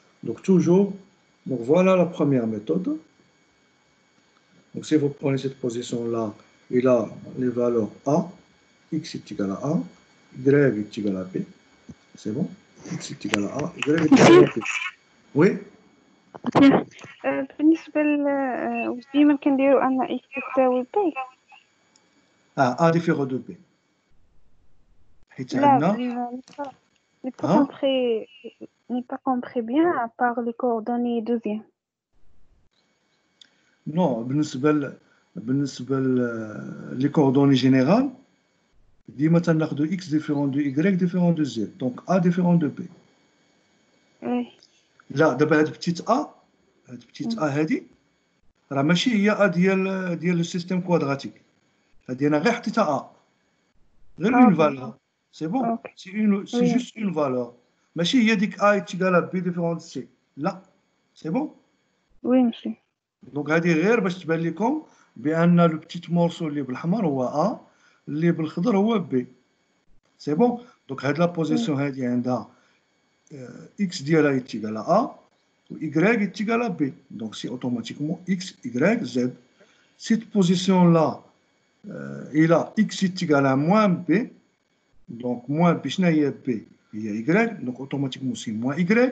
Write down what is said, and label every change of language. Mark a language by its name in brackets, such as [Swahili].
[French] Donc toujours, donc voilà la première méthode. Donc si vous prenez cette position-là, il a les valeurs a, x est égal à a, y est égal à b. C'est bon? X est égal à a, y est égal à b. Oui? [Arabic] بالنسبة واش ديما كنديرو أن إكس تساوي بي؟ [French] A différent de b. [Arabic] حيت لا عندنا [French] n'ai pas compris, n'ai pas compris bien à part les coordonnées deuxième. Non, [Arabic] بالنسبة [French] les coordonnées générales, [Arabic] ديما تناخدو [French] x différent de y différent de z. Donc a différent de b. Oui. [Arabic] لا دابا هاد بتيت a هادي راه ماشي هي a ديال السيستيم كوادراتيك. هادي انا غير حطيتها a. غير اون فالور. سي بون. [French] سي جوست اون فالور. [Arabic] ماشي هي ديك a égale à b différent de c. [French] لا. سي بون. [Arabic] وي ماشي. دونك هادي غير باش تبان لكم بان لو بتيت مورسو اللي بالحمر هو a اللي بالخضر هو b. [French] سي بون. [Arabic] دونك هاد لا بوزيسيون هادي عندها x ديالها [French] est égal à a ou y est égal à b. Donc c'est automatiquement x, y, z. Cette position-là, il a x est égal à moins b. Donc moins b, [Arabic] شنو هي b هي y. [French] Donc automatiquement c'est moins y.